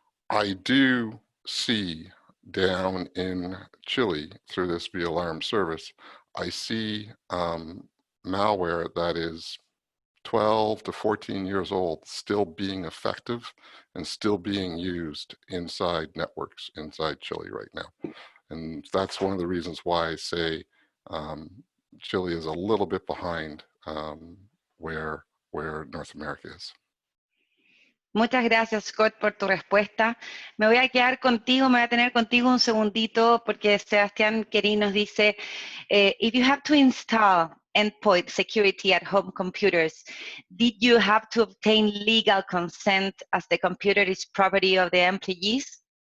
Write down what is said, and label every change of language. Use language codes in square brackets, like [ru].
[en] I do see down in Chile through this vAlarm service, I see malware that is 12 to 14 years old still being effective and still being used inside networks inside Chile right now. And that's one of the reasons why I say Chile is a little bit behind where North America is. [es] Muchas gracias, Scott, por tu respuesta. Me voy a quedar contigo, me voy a tener contigo un segundito, porque Sebastián Querín nos dice, [en] if you have to install endpoint security at home computers, did you have to obtain legal consent as the computer is property of the employees?